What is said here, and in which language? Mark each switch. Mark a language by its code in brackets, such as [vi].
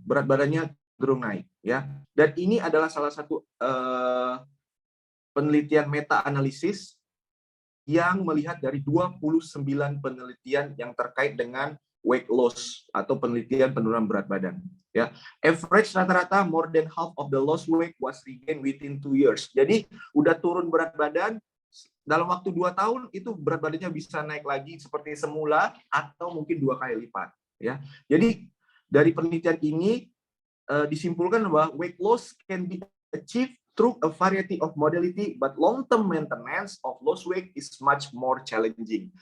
[id] Berat badannya cenderung naik ya. Dan ini adalah salah satu penelitian meta analisis yang melihat dari 29 penelitian yang terkait dengan weight loss atau penelitian penurunan berat badan ya. [en] Average rata-rata more than half of the lost weight was regained within 2 years. [id] Jadi udah turun berat badan dalam waktu 2 tahun itu berat badannya bisa naik lagi seperti semula atau mungkin 2 kali lipat ya. Jadi dari penelitian ini disimpulkan bahwa [en] weight loss can be achieved through a variety of modality, but long-term maintenance of lost weight is much more challenging.